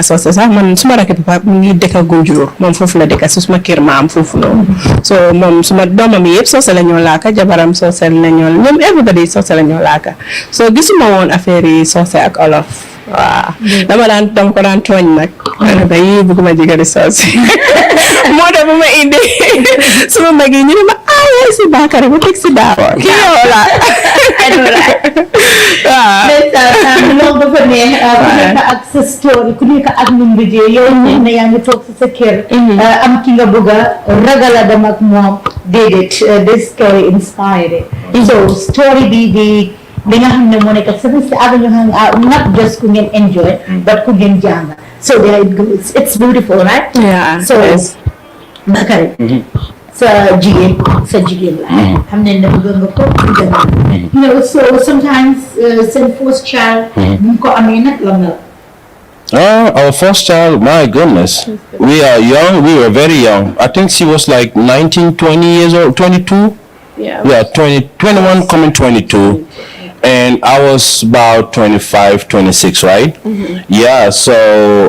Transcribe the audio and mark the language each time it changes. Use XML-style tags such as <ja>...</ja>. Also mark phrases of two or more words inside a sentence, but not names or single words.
<wo>soose sax man suma rakk papa mu ngi dëkk Gunjur moom foofu la dëkk si suma kër maam foofu noonu so moom suma doomam yëpp soose la ñoo laaka jabaram soose la ñoo ñoom everybody soose la ñoo laaka so gisuma woon affaire yi soose ak olof waaw dama ko daan tooñ nag ba yii bëgguma jigéen soose moo tax bu ma indi suma mag yi ñu ne ma yaay si Bakary bu teg si Darboe kii yow la waaw loolu dafa neex ku nekk ak sa story ku nekk ak nu mu yow ñeent na yaa ngi toog si sa kër am ki nga bëgg a ragal a dem ak moom déedéet</wo> <en>this story inspired so</en> <wo>story bi li nga xam ne moo nekk</wo> <en>service avenue hangout not just</en> <wo>ku ngeen enjoy but ku ngeen jàng</wo> <en>so there it goes it's beautiful right so</en> <wo>Bakary sa jigéen la xam ne ne bëgg nga ko</wo> <en>you know so sometimes</en> <wo>seen</wo> <en>first child</en> <wo>bu ko amee nag la nga</wo> <en>our first child, my goodness. We are young. We were very young. I think she was like 19, 20 years old, 22. Yeah, 21 coming 22. And I was about 25, 26, right? Yeah, so</en>